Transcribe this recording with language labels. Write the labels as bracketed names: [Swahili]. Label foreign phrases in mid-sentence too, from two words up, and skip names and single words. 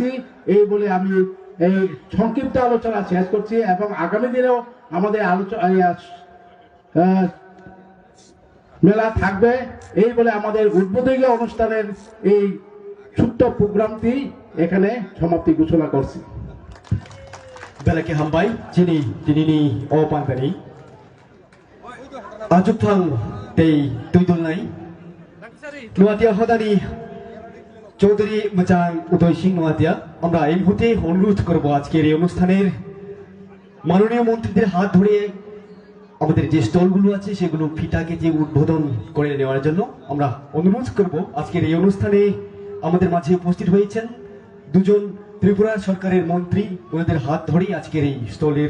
[Bangla] এই বলে আমি এই সংক্ষিপ্ত আলোচনা শেষ করছি এবং আগামী দিনেও আমাদের আলোচনা মেলা থাকবে, এই বলে আমাদের উদ্বোধনী অনুষ্ঠানের এই ছোট্ট প্রোগ্রামটি এখানে সমাপ্তি ঘোষণা করছি। [Kok Borok] Belaki hambai jini dinini o pandani ajuphang tei tuidul nai Noatia hodani [Bangla] চৌধুরী মচাং উদয় সিং নোয়াতিয়া, আমরা এই মুহূর্তে অনুরোধ করব আজকের এই অনুষ্ঠানের মাননীয় মন্ত্রীদের হাত ধরে আমাদের যে স্টলগুলো আছে সেগুলো ফিতা কেটে উদ্বোধন করে নেওয়ার জন্য আমরা অনুরোধ করব। আজকের এই অনুষ্ঠানে আমাদের মাঝে উপস্থিত হয়েছেন দুজন ত্রিপুরা সরকারের মন্ত্রী, ওনাদের হাত ধরেই আজকের এই স্টলের